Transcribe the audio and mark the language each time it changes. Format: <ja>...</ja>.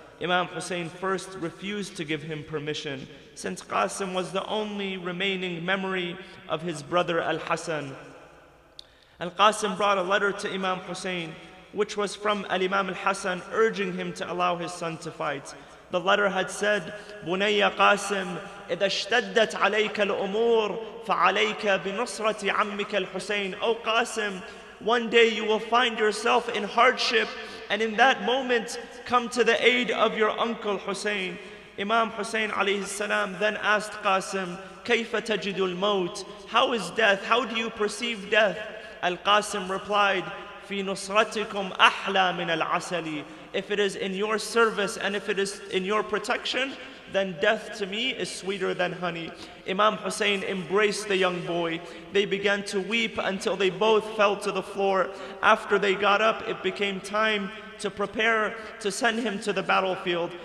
<en>Imam Hussein first refused to give him permission, since Qasim was the only remaining memory of his brother Al-Hassan. Al-Qasim brought a letter to Imam Hussein, which was from Al-Imam al-Hassan, urging him to allow his son to fight. The letter had said,</en> <ar>بُنَيَّ قَاسِمْ إِذَا اشْتَدَّتْ عَلَيْكَ الْأُمُورِ فَعَلَيْكَ بِنُصْرَةِ عَمِّكَ الْحُسَيْنِ.</ar> <en>O Qasim, one day you will find yourself in hardship, and in that moment come to the aid of your uncle Hussein. Imam Hussein alayhi salam then asked Qasim,</en> <ar>كَيْفَ تَجِدُ الْمَوْتِ?</ar> <en>How is death? How do you perceive death? Al-Qasim replied,</en> <ar>فِي نُصْرَتِكُمْ أَحْلَى مِنَ الْعَسَلِ.</ar> <en>If it is in your service and if it is in your protection, then death to me is sweeter than honey. Imam Hussein embraced the young boy. They began to weep until they both fell to the floor. After they got up, it became time to prepare to send him to the battlefield.</en>